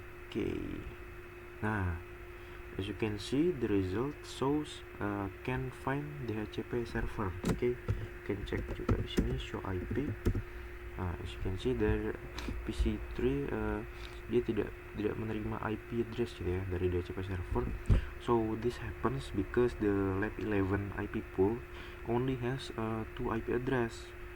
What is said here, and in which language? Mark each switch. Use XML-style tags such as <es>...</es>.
<en>Okay, nah, as you can see, the result shows can find DHCP server. Okay, you can check</en> <id>juga di sini</id> <en>show IP. As you can see,</en> <id>dari PC3 dia tidak menerima IP address gitu ya dari DHCP server.</id> <en>So this happens because the lab 11 IP pool only has 2 IP address.</en>